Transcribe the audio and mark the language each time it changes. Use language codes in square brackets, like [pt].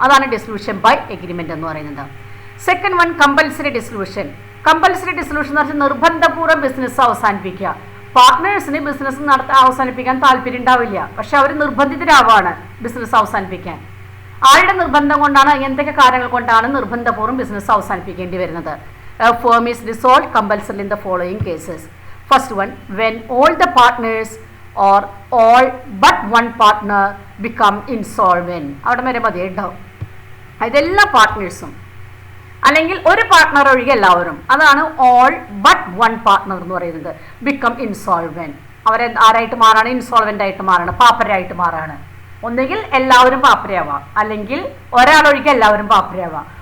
[ml] അതാണ് dissolution by agreement എന്ന് പറയുന്നത്. Second one, compulsory dissolution. Compulsory dissolution എന്ന് പറഞ്ഞാൽ നിർബന്ധപൂർവ്വം ബിസിനസ് അവസാനിപ്പിക്കുക. പാർട്ട്നേഴ്സിന് ബിസിനസ് അവസാനിപ്പിക്കാൻ താല്പര്യം ഉണ്ടാവില്ല, പക്ഷെ അവർ നിർബന്ധിതരാവാണ് ബിസിനസ് അവസാനിപ്പിക്കാൻ. ആരുടെ നിർബന്ധം കൊണ്ടാണ്, എന്തൊക്കെ കാര്യങ്ങൾ കൊണ്ടാണ് നിർബന്ധപൂർവ്വം ബിസിനസ് അവസാനിപ്പിക്കേണ്ടി വരുന്നത്? [en] A firm is dissolved compulsorily in the following cases. First one, when all the partners or all but one partner become insolvent. [ml] അവിടെ വരെ മതി കേട്ടോ. ഇതെല്ലാ പാർട്ട്നേഴ്സും അല്ലെങ്കിൽ ഒരു പാർട്ട്ണർ ഒഴികെ എല്ലാവരും, അതാണ് [en] all but one partner [ml] എന്ന് പറയുന്നത്. [en] Become insolvent. [ml] അവരെ ആരായിട്ട് മാറാണ്? ഇൻസോൾവെന്റ് ആയിട്ട് മാറാണ്, പാപ്പരായിട്ട് മാറാണ്. ഒന്നുകിൽ എല്ലാവരും പാപ്പരയാവാം, അല്ലെങ്കിൽ ഒരാളൊഴികെ എല്ലാവരും പാപ്പരയാവാം.